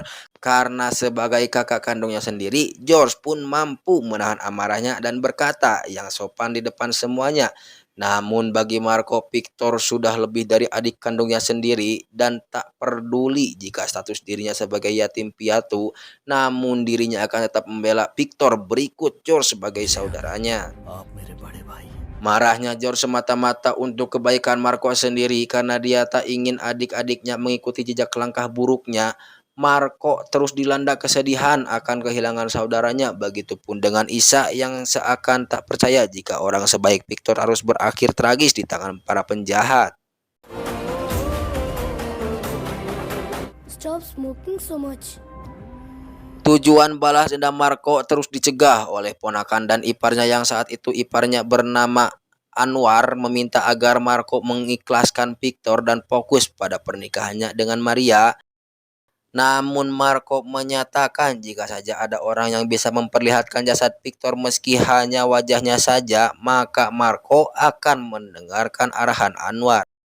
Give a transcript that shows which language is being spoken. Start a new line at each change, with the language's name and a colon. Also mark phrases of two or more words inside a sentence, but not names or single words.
Indonesian: Karena sebagai kakak kandungnya sendiri, George pun mampu menahan amarahnya dan berkata yang sopan di depan semuanya. Namun bagi Marco, Victor sudah lebih dari adik kandungnya sendiri dan tak peduli jika status dirinya sebagai yatim piatu. Namun dirinya akan tetap membela Victor berikut George sebagai saudaranya.
Hindi: आप मेरे बड़े भाई
Indonesian: Marahnya George semata-mata untuk kebaikan Marco sendiri karena dia tak ingin adik-adiknya mengikuti jejak langkah buruknya. Marco terus dilanda kesedihan akan kehilangan saudaranya. Begitupun dengan Isa yang seakan tak percaya jika orang sebaik Victor harus berakhir tragis di tangan para penjahat.
English: Stop smoking so much.
Indonesian: Tujuan balas dendam Marco terus dicegah oleh ponakan dan iparnya yang saat itu iparnya bernama Anwar meminta agar Marco mengikhlaskan Victor dan fokus pada pernikahannya dengan Maria. Namun Marco menyatakan jika saja ada orang yang bisa memperlihatkan jasad Victor meski hanya wajahnya saja, maka Marco akan mendengarkan arahan Anwar.